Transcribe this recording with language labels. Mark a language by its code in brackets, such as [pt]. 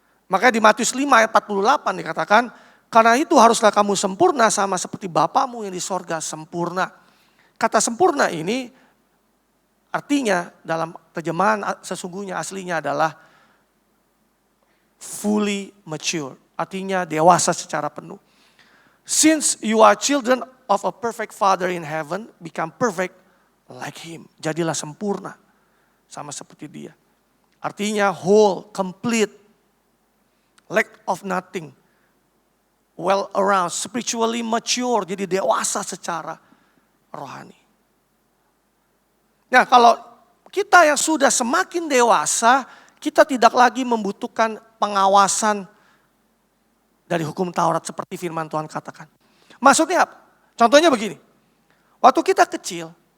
[id] Makanya di Matius 5 ayat 48 dikatakan, karena itu haruslah kamu sempurna sama seperti Bapamu yang di sorga sempurna. Kata sempurna ini artinya dalam terjemahan sesungguhnya aslinya adalah fully mature. Artinya dewasa secara penuh. [en] Since you are children of a perfect Father in heaven, become perfect like Him. [id] Jadilah sempurna sama seperti Dia. Artinya [en] whole, complete, lack of nothing, well around, spiritually mature. [id] Jadi dewasa secara rohani. Nah kalau kita yang sudah semakin dewasa, kita tidak lagi membutuhkan pengawasan dari hukum Taurat seperti firman Tuhan katakan. Maksudnya apa? Contohnya begini. Waktu kita kecil,